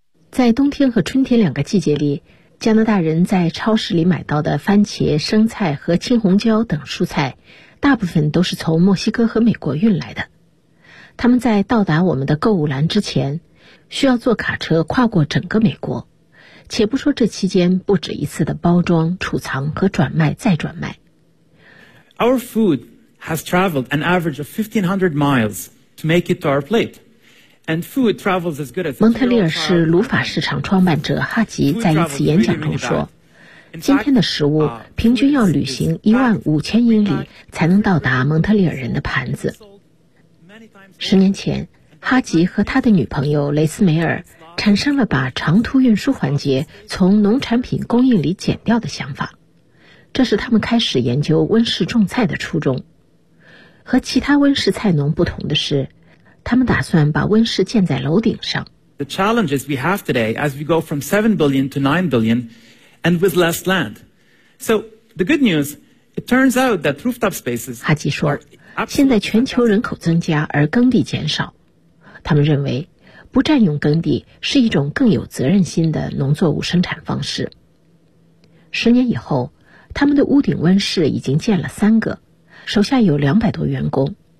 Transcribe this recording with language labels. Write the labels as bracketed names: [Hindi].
[Chinese] 在冬天和春天两个季节里，加拿大人在超市里买到的番茄、生菜和青红椒等蔬菜大部分都是从墨西哥和美国运来的。他们在到达我们的购物栏之前，需要坐卡车跨过整个美国，且不说这期间不止一次的包装、储藏和转卖再转卖。 [English] Our food has traveled an average of 1,500 miles to make it to our plate. [Chinese] 蒙特利尔是卢法市场创办者哈吉在一次演讲中说，今天的食物平均要旅行15000英里才能到达蒙特利尔人的盘子。十年前，哈吉和他的女朋友雷斯梅尔产生了把长途运输环节从农产品供应里剪掉的想法，这是他们开始研究温室种菜的初衷。和其他温室菜农不同的是，他们打算把温室建在楼顶上。 [English] The challenge is we have today as we go from 7 billion to 9 billion and with less land. So the good news, it turns out that rooftop spaces. [Chinese] 哈吉说，现在全球人口增加而耕地减少，他们认为不占用耕地是一种更有责任心的农作物生产方式。十年以后，他们的屋顶温室已经建了3个，手下有200多员工。